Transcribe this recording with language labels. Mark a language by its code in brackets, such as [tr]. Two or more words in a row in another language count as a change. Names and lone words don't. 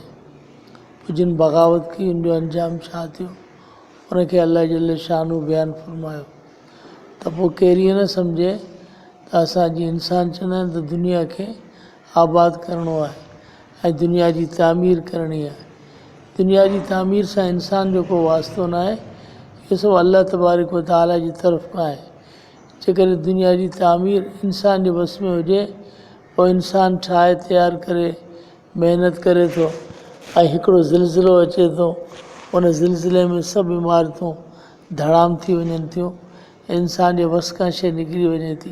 [sd] जिन बग़ावत कई उनजो अंजाम छा थियो उनखे अल्लाह जल शानो बयानु फरमायो त पोइ केरु इहो न सम्झे त असांजी इंसान चवंदा आहिनि त दुनिया खे आबाद करिणो आहे ऐं दुनिया जी तामीर करणी आहे। दुनिया जी तामीर सां इंसान जो को वास्तो न आहे, इहो सभु [ar] الله تبارك وتعالى [sd] जी तरफ़ खां आहे। जेकॾहिं दुनिया जी तामीर इंसान जे बस में हुजे पोइ इंसान ठाहे तयारु करे महिनत करे थो ऐं हिकिड़ो ज़िलज़िलो अचे थो, उन ज़िलज़िले में सभु इमारतूं धड़ाम थी वञनि थियूं, इंसान जे वस खां शइ निकिरी वञे थी।